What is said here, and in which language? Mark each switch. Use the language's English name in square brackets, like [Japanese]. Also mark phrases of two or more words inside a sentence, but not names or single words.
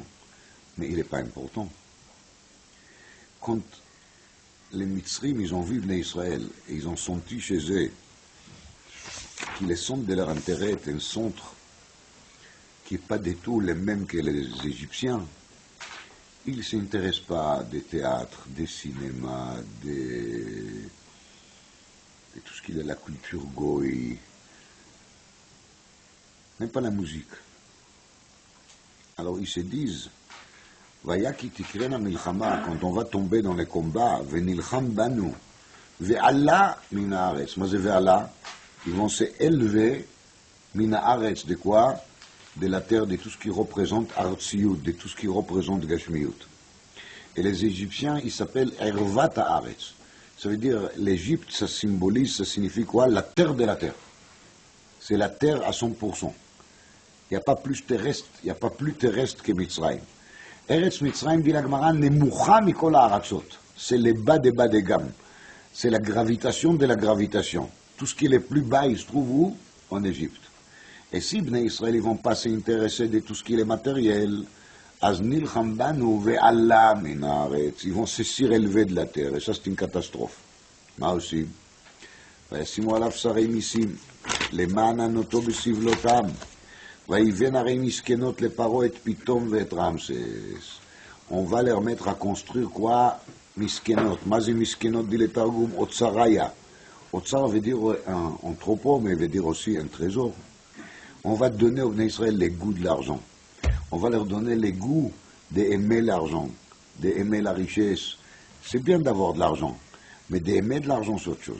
[French] Mais il n'est pas important. Quand les Mitzrim, ils ont vu venir Israël, et ils ont senti chez eux que le centre de leur intérêt est un centre qui n'est pas du tout le même que les Égyptiens, ils ne s'intéressent pas des théâtres, des cinémas, de tout ce qui est la culture goï, même pas la musique. Alors ils se disent, [Hebrew] ויהי כי תקראנה מלחמה, [French] quand on va tomber dans les combats, [Hebrew] ונלחם בנו ועלה מן הארץ. [French] Mais ve'ala, ils vont s'élever [Hebrew] מן הארץ, [French] de quoi? De la terre, de tout ce qui représente artziyut, de tout ce qui représente gashmiyut. Et les Égyptiens, ils s'appellent [Hebrew] ערות הארץ. [French] Ça veut dire, l'Égypte, ça symbolise, ça signifie quoi? La terre de la terre. C'est la terre à 100%. Il n'y a pas plus terrestre, il n'y a pas plus terrestre que Mitzrayim. Eretz Mitzrayim, dit la Gemara, [Hebrew] נמוכה מכל הארצות. [French] C'est le bas des gammes. C'est la gravitation de la gravitation. Tout ce qui est le plus bas, il se trouve où? En Égypte. Et si Bnei Israël ne vont pas s'intéresser de tout ce qui est matériel, [Hebrew] אז נלחם בנו ועלה מן הארץ, [French] ils vont se surélever de la terre, et ça c'est une catastrophe. [Hebrew] מה עושים? וישימו עליו שרי מיסים, למען ענותו בסבלותם, ויבן ערי מסכנות לפרעה את פתאום ואת רמסס. [French] On va leur mettre à construire quoi? [Hebrew] Miskenot. מה זה miskenot? [French] dit le Targum, Otsaraya. Otsar veut dire un entrepôt, mais veut dire aussi un trésor. On va donner aux Bnei Israël les goûts de l'argent. On va leur donner les goûts d'aimer l'argent, d'aimer la richesse. C'est bien d'avoir de l'argent, mais d'aimer de l'argent, c'est autre chose.